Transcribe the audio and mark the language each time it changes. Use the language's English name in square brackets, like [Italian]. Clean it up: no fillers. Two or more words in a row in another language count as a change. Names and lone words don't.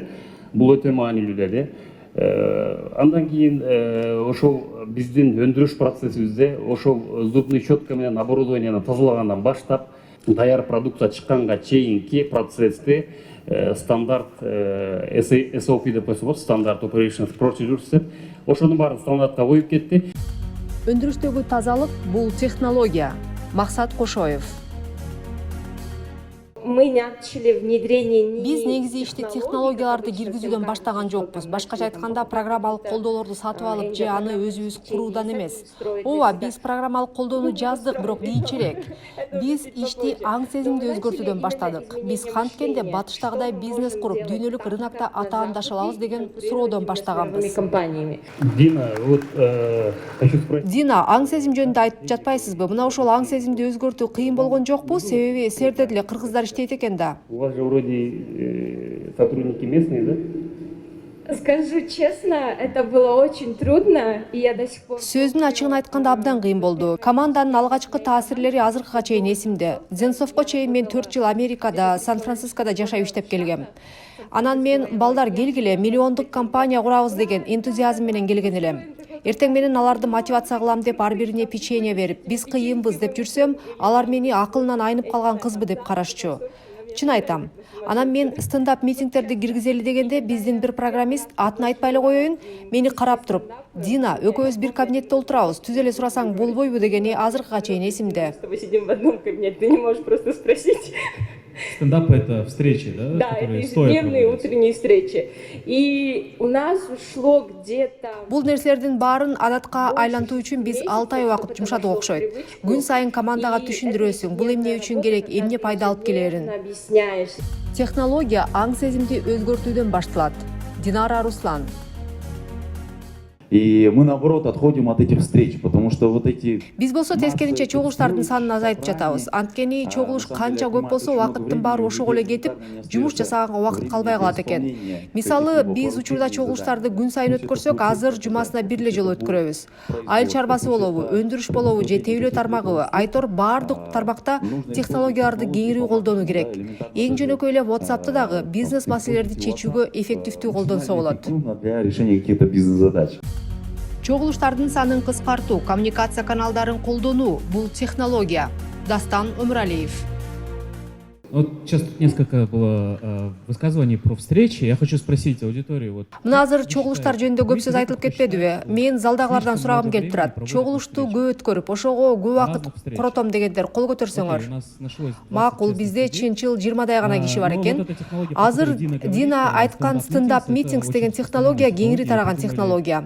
[Kyrgyz] Бул өтө маанилүү деди. Андан кийин ошол биздин өндүрүш процессибизде ошол [Russian] зубный щетка [Kyrgyz] менен оборудованияны тазалагандан баштап даяр продукция чыкканга чейинки процессти стандарт SOP деп койсо болот, стандарт [English] operations procedures [Kyrgyz] деп ошонун баарын стандартка коюп кетти. Өндүрүштөгү тазалык бул технология. Максат Кошоев. [Russian] Мы начали внедрение [Kyrgyz] Биз негизи ишти технологияларды киргизүүдөн баштаган жокпуз. Башкача айтканда, программалык колдоолорду сатып алып же аны өзүбүз куруудан эмес. Ооба, биз программалык колдоону жаздык, бирок кийинчерээк. Биз ишти аң сезимди өзгөртүүдөн баштадык. Биз канткенде батыштагыдай бизнес куруп, дүйнөлүк рынокто атаандаша алабыз деген суроодон баштаганбыз. [Russian] Дина, вот хочу спросить. [Kyrgyz] Дина, аң сезим жөнүндө айтып жатпайсызбы? Мына ошол аң сезимди өзгөртүү кыйын болгон жокпу? Себеби силерде деле кыргыздар иштейт экен да. [Russian] У вас же вроде сотрудники местные, да? Скажу честно, это было очень трудно, и я до сих пор... [Kyrgyz] Сөздүн ачыгын айтканда абдан кыйын болду. Команданын алгачкы таасирлери азыркыга чейин эсимде. Зенсовко чейин мен 4 жыл Америкада, Сан-Францискода жашап иштеп келгем. Анан мен балдар келгиле, миллиондук компания курабыз деген энтузиазм менен келген элем. Эртең менен аларды мотивация кылам деп ар бирине печенье берип, биз кыйынбыз деп жүрсөм, алар мени акылынан айнып калган кызбы деп карашчу. Чын айтам. Анан мен стендап митингтерди киргизели дегенде биздин бир программист, атын айтпай эле коеюн, мени карап туруп, Дина, экөөбүз бир кабинетте отурабыз, түз эле сурасаң болбойбу дегени азыркыга чейин эсимде. [Russian] Мы сидим в одном кабинете, ты не можешь просто спросить. Стендап — это встречи, да? Да, это ежедневные утренние встречи. И у нас ушло где-то... [Kyrgyz] Бул нерселердин баарын адатка айлантуу үчүн биз 6 ай убакыт жумшадык окшойт. Күн сайын командага түшүндүрөсүң, бул эмне үчүн керек, эмне пайда алып келерин. Технология аң сезимди өзгөртүүдөн башталат. Динара Руслан. [Russian] И мы, наоборот, отходим от этих встреч, потому что вот эти... [Kyrgyz] Биз болсо тескеринче чогулуштардын санын азайтып жатабыз. Анткени чогулуш канча көп болсо убакыттын баары ошого эле кетип, жумуш жасаганга убакыт калбай калат экен. Мисалы, биз учурда чогулуштарды күн сайын өткөрсөк, азыр жумасына бир эле жолу өткөрөбүз. Айыл чарбасы болобу, өндүрүш болобу же тебилөө тармагыбы, айтор баардык тармакта технологияларды кеңири колдонуу керек. Эң жөнөкөй эле WhatsApp'ты дагы бизнес маселелерди чечүүгө эффективдүү колдонсо болот. [Russian] Для решения каких-то бизнес-задач. [Kyrgyz] Чогулуштардын санын кыскартуу, коммуникация каналдарын колдонуу — бул технология. Дастан Өмүралиев. [Russian] Вот сейчас тут несколько было высказываний про встречи. Я хочу спросить аудиторию. Вот. [Kyrgyz] Мына азыр чогулуштар жөнүндө көп сөз айтылып кетпедиби? Мен залдагылардан сурагым келип турат. Чогулушту көп өткөрүп, ошого көп убакыт коротом дегендер кол көтөрсөңөр. Макул, бизде чынчыл 20-дай гана киши бар экен. Азыр Дина айткан [English] standup meetings [Kyrgyz] деген технология кеңири тараган технология.